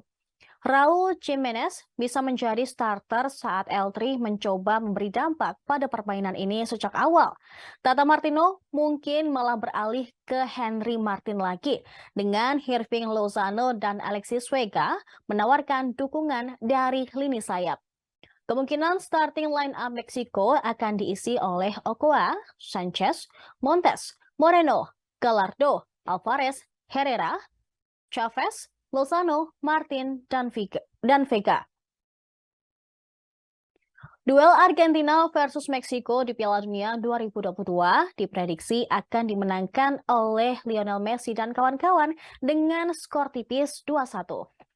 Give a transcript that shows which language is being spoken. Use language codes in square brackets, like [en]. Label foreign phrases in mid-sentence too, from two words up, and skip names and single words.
[id] Raul Jimenez bisa menjadi starter saat L3 mencoba memberi dampak pada permainan ini sejak awal. Tata Martino mungkin malah beralih ke Henry Martin lagi dengan Hirving Lozano dan Alexis Vega menawarkan dukungan dari lini sayap. Kemungkinan [en] starting line up [id] Meksiko akan diisi oleh Ochoa, Sanchez, Montes, Moreno, Gallardo, Alvarez, Herrera, Chavez, Lozano, Martin, dan Vega. Duel Argentina versus Meksiko di Piala Dunia 2022 diprediksi akan dimenangkan oleh Lionel Messi dan kawan-kawan dengan skor tipis 2-1.